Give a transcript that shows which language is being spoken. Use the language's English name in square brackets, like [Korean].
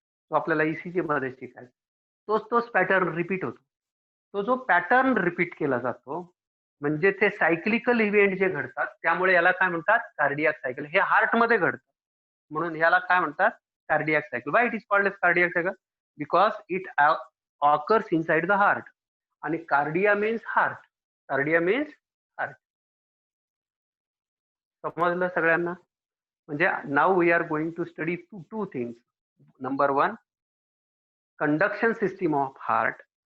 [Marathi] तो आपल्याला ईसीजी मध्ये शिकायचा. तोच पॅटर्न रिपीट होतो. तो जो पॅटर्न रिपीट केला जातो म्हणजे ते सायक्लिकल इव्हेंट जे घडतात त्यामुळे याला काय म्हणतात? Cardiac cycle. हे हार्ट मध्ये घडतं म्हणून याला काय म्हणतात? [English] Cardiac cycle. Why it is called as cardiac cycle? Because it occurs inside the heart. आणि cardia means heart. Cardia means heart. [Marathi] समजलं सगळ्यांना? म्हणजे [English] Now we are going to study two things. Number 1 conduction system of heart.